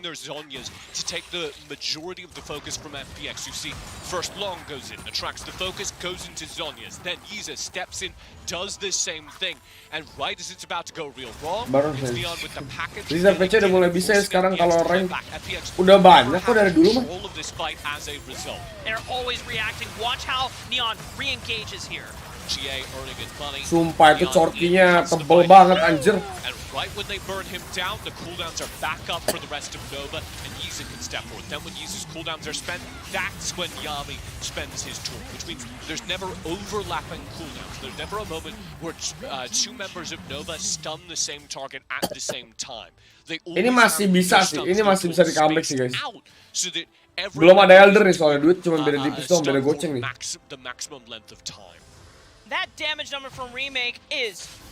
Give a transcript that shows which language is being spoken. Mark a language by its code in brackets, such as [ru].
[en] To take the majority of the focus from FPX, you see first Long goes in, attracts the focus, goes into Zhonya's, then Yiza steps in, does the same thing, and right as it's about to go real wrong, it's Neon with the package. [id] Reserve PC udah mulai bisa ya sekarang kalau rank udah banyak kok dari dulu mah. [en] All of this fight as a result. They're always reacting. Watch how Neon re-engages here. GA earning his money. [id] Sumpah itu Corkinya tebel banget anjir. [en] And right when they burn him down, the cooldowns are back up for the rest of Nova, and Yiza can step forward. Then when Yiza's cooldowns are spent, that's when Yami spends his tool, which means there's never overlapping cooldowns. There's never a moment where two members of Nova stun the same target at the same time. [id] Ini masih bisa sih, ini masih bisa di comeback sih guys. [en] So that [id] Belum ada Elder nih soalnya, duit cuma beda tipis doang, beda goceng nih. [en] The maximum length of time. That damage number from Remake is